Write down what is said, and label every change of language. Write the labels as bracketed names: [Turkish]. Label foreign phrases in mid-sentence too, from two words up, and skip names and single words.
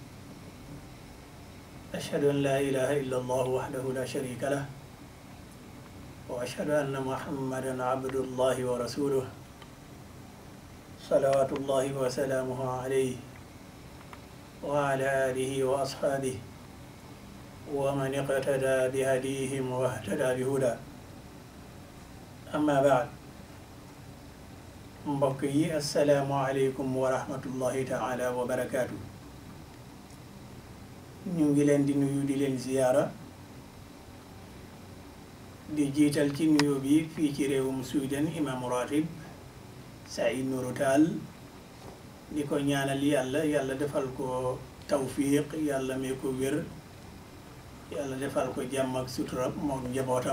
[Arabic] أشهد أن لا إله إلا الله وحده لا شريك له وأشهد أن محمدا عبد الله ورسوله صلوات الله وسلامه عليه وعلى آله وأصحابه ومن اقتدى بهديهم واهتدى بهدى. أما بعد، [Wolof] mbokk yi [Arabic] السلام عليكم ورحمة الله تعالى وبركاته. [Wolof] ñu ngi leen di nuyu di leen ziyaara di jiital ci nuyu bi fii ci réewum Sweden imaamu ratib Saïd Nourou Tall di ko ñaanal yàlla defal ko tawfiq, yàlla may ko wér, yàlla defal ko jàmm ak sutura moom njabootam.